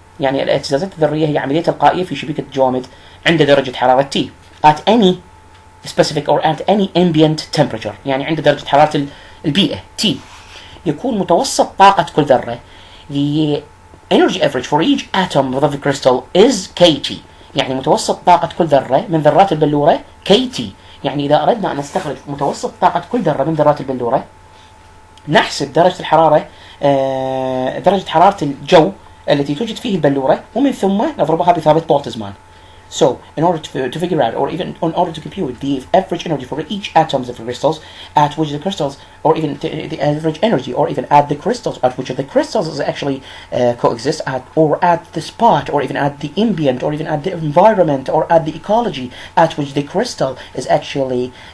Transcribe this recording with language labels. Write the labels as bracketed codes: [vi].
[ar] يعني الاهتزازات الذرية هي عملية تلقائية في شبيكة الجوامد عند درجة حرارة T [en] at any specific or at any ambient temperature. [ar] يعني عند درجة حرارة البيئة T. يكون متوسط طاقة كل ذرة, [en] the energy average for each atom of the crystal is kT. [ar] يعني متوسط طاقة كل ذرة من ذرات البلورة KT. يعني إذا أردنا أن نستخرج متوسط طاقة كل ذرة من ذرات البلورة, نحسب درجة الحرارة درجة حرارة الجو التي توجد فيه البلورة, ومن ثم نضربها بثابت بولتزمان. [en] So, in order to figure out, or even in order to compute the average energy for each atoms of the crystals, at which the crystals, or even the average energy, or even at the crystals, at which the crystals is actually coexist at, or at the spot, or even at the ambient, or even at the environment, or at the ecology at which the crystal is actually